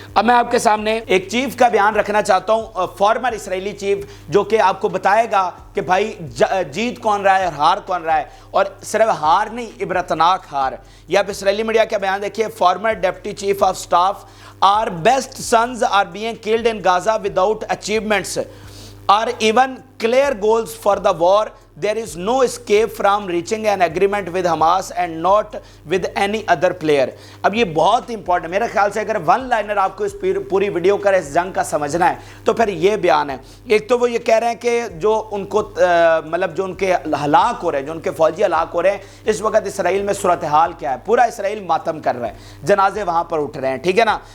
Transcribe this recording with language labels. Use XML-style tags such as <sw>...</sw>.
<hi>अब मैं आपके सामने एक चीफ का बयान रखना चाहता हूँ, फॉर्मर इसराइली चीफ, जो कि आपको बताएगा कि भाई जीत कौन रहा है और हार कौन रहा है, और सिर्फ हार नहीं, इबरतनाक हार। यह आप इसराइली मीडिया का बयान देखिए।</hi> <en>Former deputy chief of staff, are best sons are being killed in Gaza without achievements or even clear goals for the war. There is no escape from reaching an agreement with Hamas and not with any other player.</en> <hi>अब ये बहुत important, मेरे ख्याल से अगर one liner आपको इस पूरी वीडियो का इस जंग का समझना है तो फिर ये बयान है। एक तो वो ये कह रहे हैं कि जो उनको मतलब जो उनके हलाक हो रहे हैं, जो उनके फौजी हलाक हो रहे हैं, इस वक्त इसराइल में सूरत हाल क्या है, पूरा इसराइल मातम कर रहा है, जनाजे वहाँ पर उठ रहे हैं, ठीक है ना।</hi>